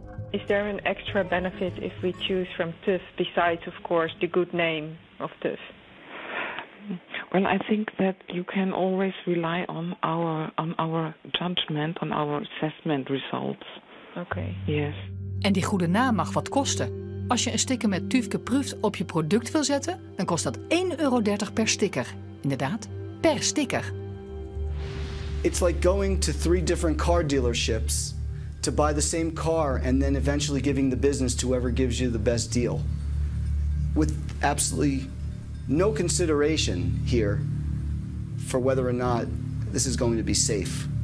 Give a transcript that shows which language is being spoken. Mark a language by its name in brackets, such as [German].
[English] Is there an extra benefit if we choose from TÜV besides, of course, the good name of TÜV? Well, I think that you can always rely on our judgment, on our assessment results. Okay. Yes. [Dutch] En die goede naam mag wat kosten. Als je een sticker met TÜV geproefd op je product wil zetten, dan kost dat €1,30 per sticker. Inderdaad, per sticker. [English] It's like going to 3 different car dealerships to buy the same car and then eventually giving the business to whoever gives you the best deal. With absolutely no consideration here for whether or not this is going to be safe.